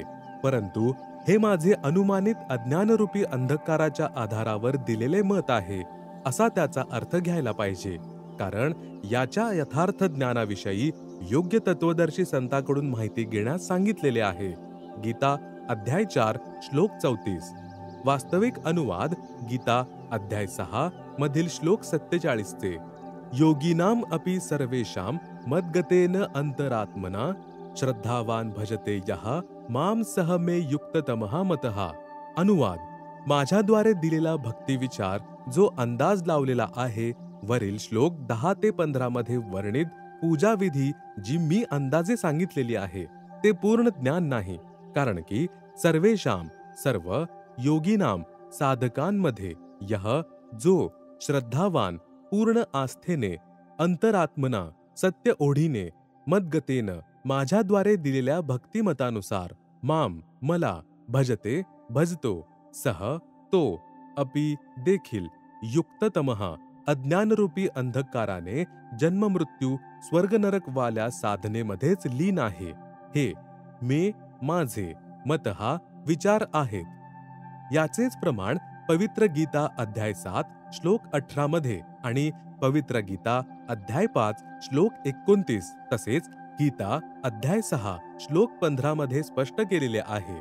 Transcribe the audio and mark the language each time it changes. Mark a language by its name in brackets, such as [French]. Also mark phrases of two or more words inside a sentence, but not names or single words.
[Marathi] परंतु हे माझे अनुमानित अज्ञानरूपी अंधकाराच्या आधारावर दिलेले मत आहे असा त्याचा अर्थ घ्यायला पाहिजे. कारण याच्या यथार्थ ज्ञानाविषयी योग्य तत्वदर्शी संतांकडून माहिती घेण्यास सांगितलेले आहे. गीता अध्याय 4 श्लोक 34. वास्तविक अनुवाद गीता अध्याय 6 मधील श्लोक 47 चे [Sanskrit] योगिनाम अपि सर्वेषां मद्गतेन अंतरात्मना श्रद्धावान भजते यः माम सह मे युक्ततमः मतः. [Marathi] अनुवाद: माझ्याद्वारे दिलेला भक्ती विचार जो अंदाज लावलेला आहे वरील श्लोक 10 ते 15 मध्ये वर्णित पूजा विधी जी मी अंदाजे सांगितलेली आहे ते पूर्ण ज्ञान नाही, कारण की सर्वेषां सर्व योगीनाम साधकांमध्ये यह जो श्रद्धावान पूर्ण आस्थेने अंतरात्मना सत्य ओढीने मद्गतेन माझ्याद्वारे दिलेल्या भक्तिमतानुसार माम मला भजते भजतो सह तो अपि देखील युक्ततमः अज्ञानरूपी अंधकाराने जन्ममृत्यू स्वर्गनरक वाल्या साधनेमध्येच लीन आहे. हे माझे मत हा विचार आहेत. याचेच प्रमाण पवित्र गीता अध्याय 7 श्लोक 18 मध्ये आणि पवित्र गीता अध्याय 5 श्लोक 29 तसेच गीता अध्याय 6 श्लोक 15 मध्ये स्पष्ट केलेले आहे.